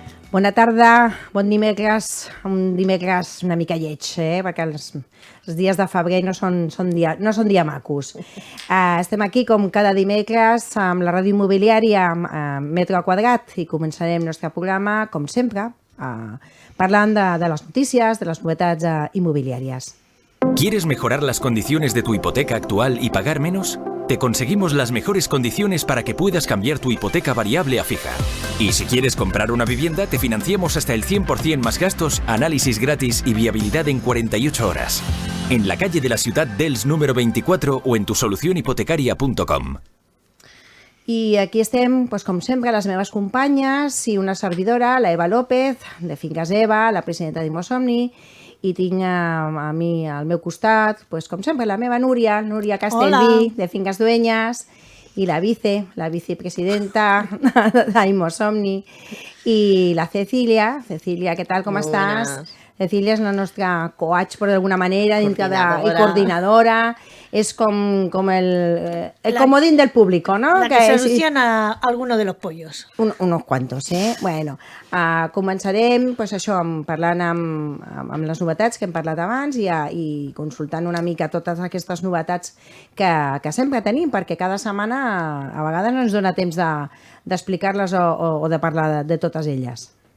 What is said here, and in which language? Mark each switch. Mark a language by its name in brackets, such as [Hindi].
[Catalan] Bona tarda, bon dimecres, un dimecres una mica lleig, perquè els dies de febrer no són dia macos. Estem aquí com cada dimecres amb la ràdio immobiliària Metre Quadrat i començarem el nostre programa, com sempre, parlant de les notícies, de les novetats immobiliàries. [Spanish] ¿Quieres mejorar las condiciones de tu hipoteca actual y pagar menos? Te conseguimos las mejores condiciones para que puedas cambiar tu hipoteca variable a fija. Y si quieres comprar una vivienda, te financiamos hasta el 100% más gastos, análisis gratis y viabilidad en 48 horas. En la calle de la Ciutat d'Elx número 24 o en tusolucionhipotecaria.com. [Catalan] I aquí estem, com sempre, les meves companyes i una servidora, la Eva López, de Finques Eva, la presidenta d'Immosomni, i tinc a mi al meu costat, com sempre, la meva Núria Castellví, de Finques Dueñas, i la vicepresidenta d'Immosomni, i la Cecília. Cecília, què tal, com estàs? Cecília és la nostra coach, per d'alguna manera, i coordinadora. [Spanish] És com el comodín del público, ¿no? La que soluciona alguno de los pollos. Unos cuantos, [Catalan] Bueno, començarem això, parlant amb les novetats que hem parlat abans i consultant una mica totes aquestes novetats que sempre tenim, perquè cada setmana a vegades no ens dona temps d'explicar-les o de parlar de totes elles.